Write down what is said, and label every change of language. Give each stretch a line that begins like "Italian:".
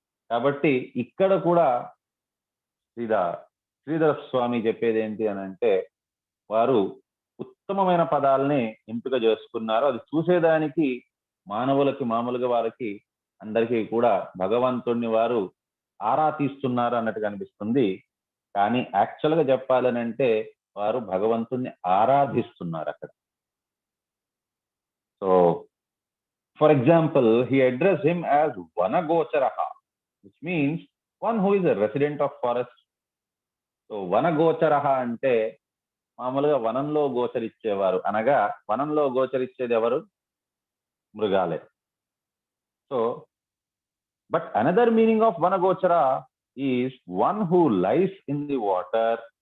Telugu: కాబట్టి ఇక్కడ కూడా శ్రీధర స్వామి చెప్పేది ఏంటి అని అంటే వారు ఉత్తమమైన పదాలని ఎంపిక చేసుకున్నారు. అది చూసేదానికి మానవులకి, మామూలుగా వారికి అందరికీ కూడా భగవంతుడిని వారు ఆరా తీస్తున్నారు అన్నట్టుగా అనిపిస్తుంది. కానీ యాక్చువల్గా చెప్పాలని అంటే వారు భగవంతుణ్ణి ఆరాధిస్తున్నారు అక్కడ. So for example
English: he addressed him as vanagocharaha, which means one who is a resident of forest.
Telugu: So వనగోచరహ అంటే మామూలుగా వనంలో గోచరిచ్చేవారు, అనగా వనంలో గోచరిచ్చేది ఎవరు? మృగాలే.
English: So but another meaning of వనగోచర is one who lies in the water.